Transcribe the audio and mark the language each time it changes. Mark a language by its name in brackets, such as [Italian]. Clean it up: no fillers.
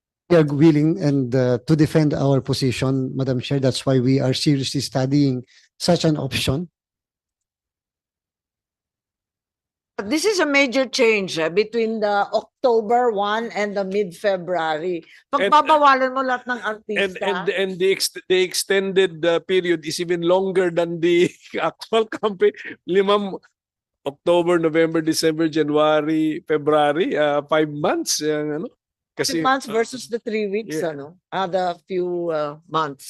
[English] We are willing and to defend our position, Madam Chair. That's why we are seriously studying such an option. This is a major change between the October 1 and the mid-February. [Filipino] Pagbabawalan mo lahat ng artista. [English] And the extended period is even longer than the actual campaign. October, November, December, January, February, 5 months. [Filipino] Ano? [English] Kasi, 2 months versus the 3 weeks, yeah. The few months.